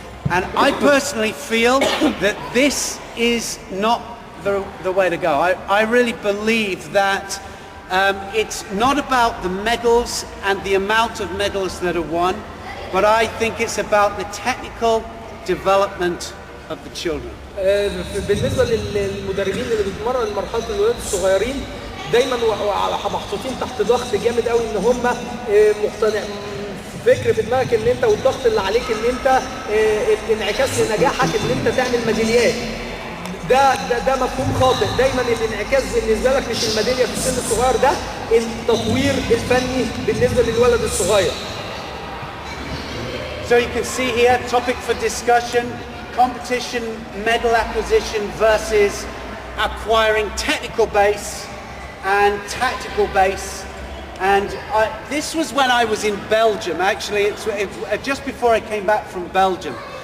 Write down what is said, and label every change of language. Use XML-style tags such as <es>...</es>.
<en>And I personally feel that this is not the way to go. I really believe that it's not about the medals and the amount of medals that are won, but I think it's about the technical development of the children.</en> <ar>بالنسبه للمدربين اللي بيتمرنوا لمرحله الولاد الصغيرين دايما محطوطين تحت ضغط جامد قوي، ان هم مقتنع فكر في دماغك ان انت والضغط اللي عليك ان انت الانعكاس لنجاحك ان انت تعمل ميداليات. ده مفهوم خاطئ. دايما الانعكاس بالنسبه لك مش الميداليه في السن الصغير، ده التطوير الفني بالنسبه للولد الصغير.</ar> <en>So you can see here, topic for discussion: competition medal acquisition versus acquiring technical base and tactical base. And this was when I was in Belgium. Actually, it's just before I came back from Belgium.</en>